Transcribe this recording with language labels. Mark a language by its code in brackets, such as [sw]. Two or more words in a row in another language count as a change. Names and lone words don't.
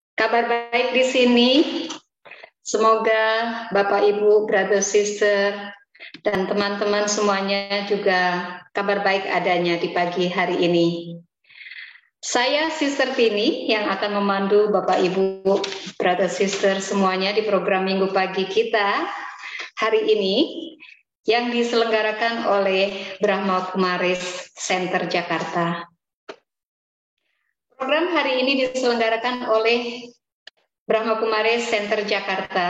[id] Kabar baik di sini. Semoga Bapak Ibu, [en] brother sister, [id] dan teman-teman semuanya juga kabar baik adanya di pagi hari ini. Saya Sister Tini yang akan memandu Bapak Ibu, [en] brother sister [id] semuanya di program Minggu Pagi kita hari ini yang diselenggarakan oleh Brahma Kumaris Center Jakarta. Program hari ini diselenggarakan oleh Brahma Kumaris Center Jakarta.